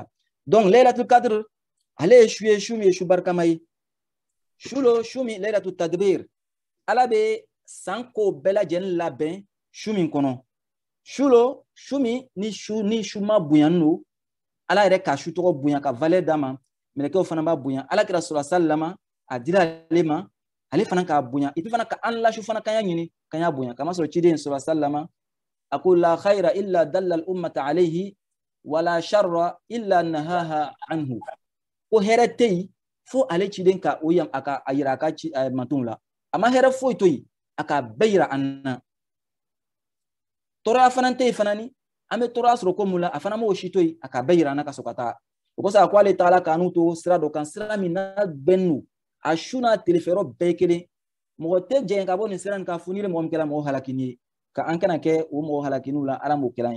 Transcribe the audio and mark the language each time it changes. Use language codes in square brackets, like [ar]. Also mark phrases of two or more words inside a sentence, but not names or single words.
[bm] Donc [ar] ليلة القدر [bm] ale ye su min ye su barikama ye su min [ar] ليلة التدبير [bm] Ala bɛ san ko bɛɛ lajɛlen labɛn su min kɔnɔ su min ni su ma bonya n'o Ala yɛrɛ ka su tɔgɔ bonya ka valeur d'a ma mɛlɛkɛw fana b'a bonya alakira sallallahu a dira ale ma ale fana k'a bonya [fr] et puis [bm] fana ka an la su fana kan y'a ɲini kan y'a bonya kamasɔrɔ ciden sallallahu a ko [ar] لا خير إلا دل الأمة عليه ولا شر إلا نهاها عنه [bm] ko hɛrɛ tɛ yen fo ale ciden ka o yam a ka a yira a ka mantonw la a ma hɛrɛ foyi to yen a ka bɛɛ yira an na tɔɔrɔya fana tɛ yen fana ni an bɛ tɔɔrɔya sɔrɔ ko mun la a fana m'o si to yen a ka bɛɛ yira an na ka sɔrɔ ka taa o kosɔn a ko ale taala k'an to sira dɔ kan sira min n'a bɛnnen don a su n'a telefɛrɛ bɛɛ kelen mɔgɔ tɛ jɛn ka bɔ nin sira nin kan fo ni mɔgɔ min kɛra mɔgɔ halakini ye ka an kana kɛ o mɔgɔ halakiniw la Ala m'o kɛla ye.